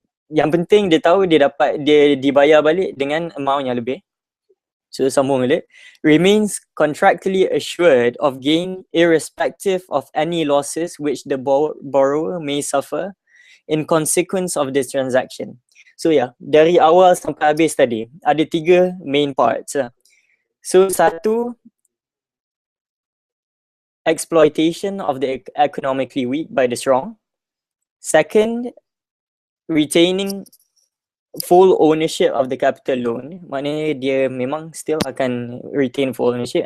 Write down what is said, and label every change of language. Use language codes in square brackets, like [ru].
[ms] Yang penting dia tahu dia dibayar balik dengan amount yang lebih. So sambung balik. [en] Remains contractually assured of gain irrespective of any losses which the borrower may suffer in consequence of this transaction. [ms] So dari awal sampai habis tadi ada 3 main parts. [en] So [ms] satu, [en] exploitation of the economically weak by the strong. Second, retaining full ownership of the capital loan. [ms] Maknanya dia memang [en] still [ms] akan [en] retain full ownership.